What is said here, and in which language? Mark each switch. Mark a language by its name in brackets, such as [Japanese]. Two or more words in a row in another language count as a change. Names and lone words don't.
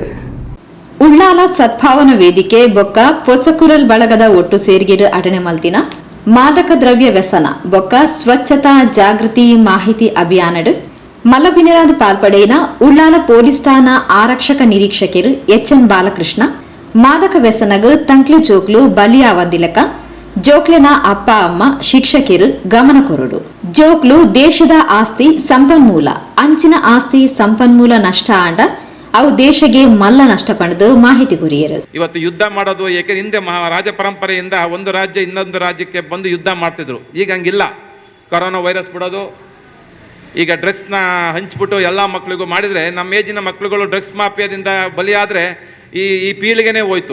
[Tulu] ಉಳ್ಳಾಲ ಸದ್ಭಾವನಾ ವೇದಿಕೆ ಬೊಕ್ಕ ಪೊಸಕುರಲ್ ಬಳಗದ ಒಟ್ಟು ಸೇರಿಗೆಡು ಅಟಣೆ ಮಲ್ತಿನ ಮಾದಕ ದ್ರವ್ಯ ವ್ಯಸನ ಬೊಕ್ಕ ಸ್ವಚ್ಛತಾ ಜಾಗೃತಿ ಮಾಹಿತಿ ಅಭಿಯಾನಡು ಮಲಬಿನಿರಾದ ಪಾಲ್ಪಡೆಯಿನ ಉಳ್ಳಾಲ ಪೊಲೀಸ್ ಠಾಣಾ ಆರಕ್ಷಕ ನಿರೀಕ್ಷಕರು HN ಬಾಲಕೃಷ್ಣ ಮಾದಕ ವ್ಯಸನಗ ತಂಕ್ಲೆ ಜೋಕ್ಲು ಬಲಿಯಾವಂದಿಲಕ ಜೋಕ್ಲೆನ ಅಪ್ಪ ಅಮ್ಮ ಶಿಕ್ಷಕರು ಗಮನ ಕೊರಡು. ಜೋಕ್ಲು ದೇಶದ ಆಸ್ತಿ ಸಂಪನ್ಮೂಲ, ಅಂಚಿನ ಆಸ್ತಿ ಸಂಪನ್ಮೂಲ ನಷ್ಟ ಆಂಡ ಅವು ದೇಶಕ್ಕೆ ಮಲ್ಲ ನಷ್ಟ ಪಡೆದು ಮಾಹಿತಿ ಕೊರಿಯರು. [Kannada] ಇವತ್ತು ಯುದ್ಧ ಮಾಡೋದು ಏಕೆ ಹಿಂದೆ ರಾಜ ಪರಂಪರೆಯಿಂದ ಒಂದು ರಾಜ್ಯ ಇನ್ನೊಂದು ರಾಜ್ಯಕ್ಕೆ ಬಂದು ಯುದ್ಧ ಮಾಡ್ತಿದ್ರು. ಈಗ ಹಂಗಿಲ್ಲ. [English] corona virus [Kannada] ಬಿಡೋದು, ಈಗ ಡ್ರಗ್ಸ್ನ ಹಂಚ್ಬಿಟ್ಟು ಎಲ್ಲ ಮಕ್ಕಳಿಗೂ ಮಾಡಿದರೆ ನಮ್ಮ ಏಜಿನ ಮಕ್ಕಳುಗಳು ಡ್ರಗ್ಸ್ ಮಾಫಿಯಾದಿಂದ ಬಲಿಯಾದರೆ ಈ ಪೀಳಿಗೆನೇ ಹೋಯ್ತು.